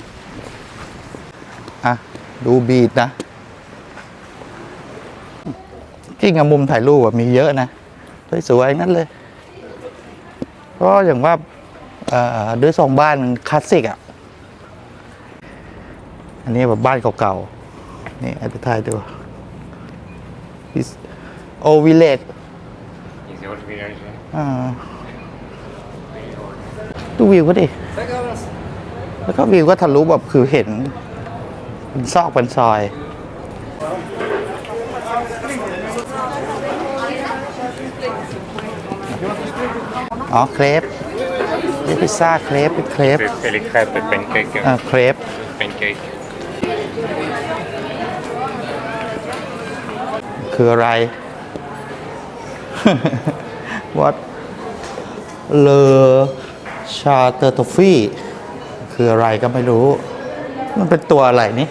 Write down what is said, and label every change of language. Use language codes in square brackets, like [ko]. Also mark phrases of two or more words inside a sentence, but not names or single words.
[th] อ่ะดูบีดนะจริงอะมุมถ่ายรูปมีเยอะนะสวยๆนั่นเลยเพราะอย่างว่าด้วยทรงบ้านมันคลาสสิกอ่ะอันนี้แบบบ้านเก่าๆนี่อาจจะถ่ายดู [en] old village Is the old village. [th] ดูวิวก็ดิแล้วก็วิวก็ทะลุแบบคือเห็นเป็นซอกเป็นซอยอ๋อเครปนี่พิซซ่าเครปเป็นเครป [fr] C'est les crêpes, les pancakes. [th] เครป [fr] Pancakes. [th] คืออะไร What เลอชาเตอร์ทอฟฟี่คืออะไรก็ไม่รู้ มันเป็นตัวอะไร